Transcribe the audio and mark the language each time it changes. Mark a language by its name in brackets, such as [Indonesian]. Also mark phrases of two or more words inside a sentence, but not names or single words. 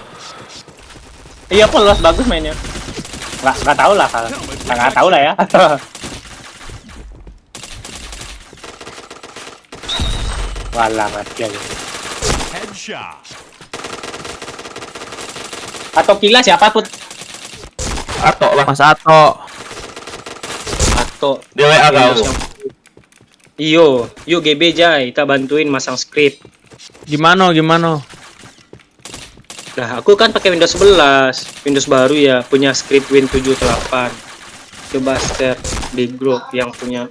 [Indonesian] Iya polos bagus mainnya. Nggak tahu lah kalau nggak tahu lah ya. Walah mati aja. Headshot. Atau Kila siapa put? Atok lah. Mas Ato. Atau Dia WA kau. Iyo, yuk GB Jai, kita bantuin masang script. Gimana? Nah, aku kan pakai Windows 11, Windows baru ya, punya script Win78. Coba share di grup yang punya.